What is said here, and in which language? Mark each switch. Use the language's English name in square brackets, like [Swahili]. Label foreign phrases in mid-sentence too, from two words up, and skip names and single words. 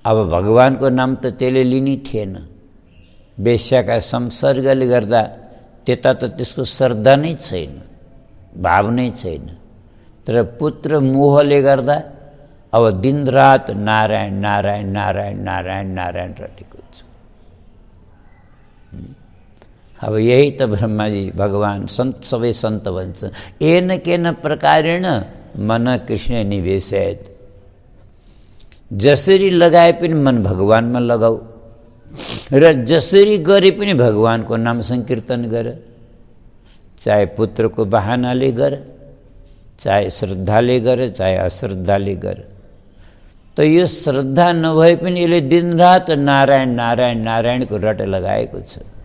[Nepali] अब भगवानको नाम त त्यसले लिने थिएन। वेश्याका संसर्गले गर्दा त्यता त त्यसको श्रद्धा नै छैन, भाव नै छैन। तर पुत्र मोहले गर्दा अब दिनरात नारायण नारायण नारायण नारायण नारायण रटेको छ। अब यही त ब्रह्माजी भगवान सन्त सबै सन्त भन्छन्, [Sanskrit] येन केन प्रकारेण मन कृष्ण निवेशयत। [Nepali] जसरी लगाए पनि मन भगवानमा लगाऊ र जसरी गरे पनि भगवानको नाम संकीर्तन गर। चाहे पुत्रको बहानाले गर, चाहे श्रद्धाले गर, चाहे अश्रद्धाले गर। त यो श्रद्धा नभए पनि यसले दिनरात नारायण नारायण नारायणको रट लगाएको छ।